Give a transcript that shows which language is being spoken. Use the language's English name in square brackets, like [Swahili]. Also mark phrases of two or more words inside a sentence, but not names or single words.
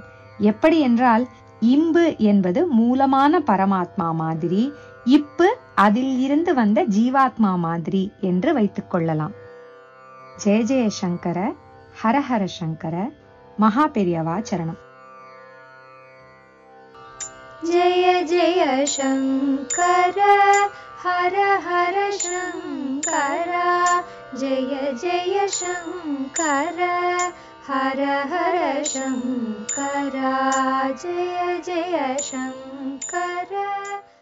[Tamil] எப்படி என்றால், இம்பு என்பது மூலமான பரமாத்மா மாதிரி, இப்பு அதில் இருந்து வந்த ஜீவாத்மா மாதிரி என்று வைத்துக் கொள்ளலாம். [Sanskrit] जय जय शङ्कर, हरहर शङ्कर, महा पेरियवा शरणम्. जय जय शङ्कर हर हर शङ्कर जय जय शङ्कर हर हर शङ्कर जय जय शङ्कर।